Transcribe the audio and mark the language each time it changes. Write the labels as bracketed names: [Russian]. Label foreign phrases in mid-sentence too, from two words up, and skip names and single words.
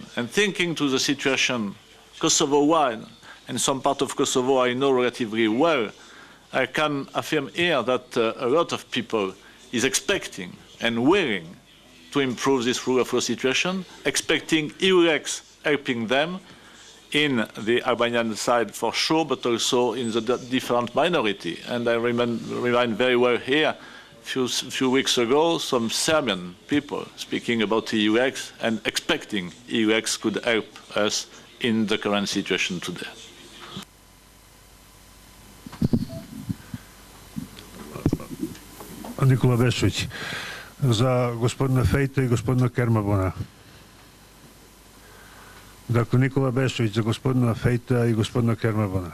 [English] And thinking to the situation Kosovo-wide, and some part of Kosovo I know relatively well, I can affirm here that a lot of people is expecting and willing to improve this rule of law situation, expecting EULEX helping them in the Albanian side for sure, but also in the different minority. And I remind very well here, few weeks ago, some Serbian people speaking about EULEX and expecting EULEX could help us in the current situation today. [Serbian] Nikola Bešović, za gospodina Fejta i gospodina Kermabona. Dakle, Nikola Bešović za gospodina Fejta i gospodina Kermabona.